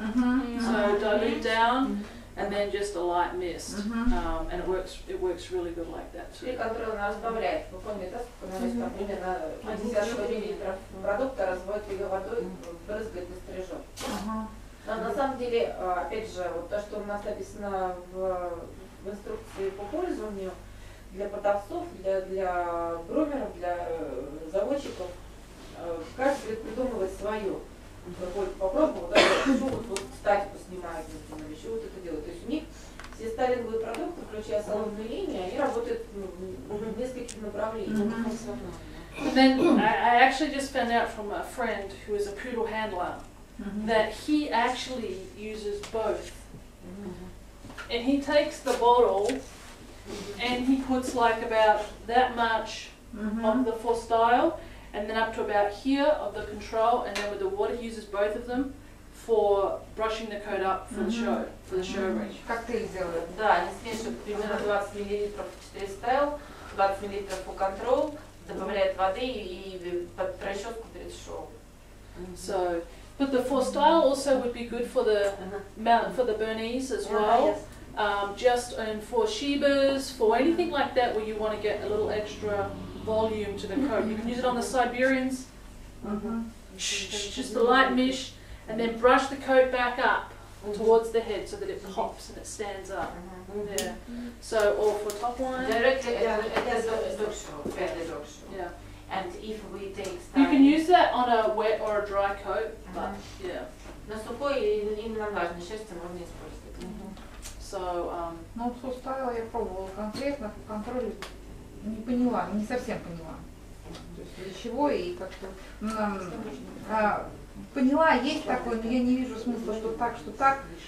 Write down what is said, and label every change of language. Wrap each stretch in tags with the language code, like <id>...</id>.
<en>So dilute down and then just a light mist. And it works really good like that too.</en> <ru>И контроль она разбавляет. Вы помните, да, сколько там примерно 50 мл продукта разводит ее водой, брызгает и стрижет. Но на самом деле, опять же, вот то, что у нас написано в инструкции по пользованию, для продавцов, для грумеров, для заводчиков, каждый придумывает свое. Попробовал, да, еще вот статику снимают, например, еще вот это делают. То есть у них все стайлинговые продукты, включая салонную линию, они работают в нескольких направлениях.</ru> <en>And then I actually just found out from a friend who is a poodle handler that he actually uses both. And he takes the bottle and he puts like about that much of the 4 style and then up to about here of the control, and then with the water he uses both of them for brushing the coat up for the show, ring.</en> <ru>Коктейль делают. Да, они смешивают примерно 20 мл 4 стайл, 20 мл по контрол, добавляют воды и под расческу перед шоу.</ru> <en>So, but the 4 style also would be good for the Bernese as well. Just for Shebas, for anything like that where you want to get a little extra volume to the coat. You can use it on the Siberians, just a light mist, and then brush the coat back up towards the head so that it pops and it stands up. Yeah. So, or for top line. Directly, it's a dog show, fairly dog show. Yeah. And if we take You can use that on a wet or a dry coat, but yeah.</en> <ru>На сухой и на влажной шерсти можно использовать.</ru> <en>So,</en> <ru>Ну, составила, я пробовала конкретно, по контролю не поняла, не совсем поняла. То есть для чего и как-то поняла, есть такое, но я не вижу смысла, что так.</ru>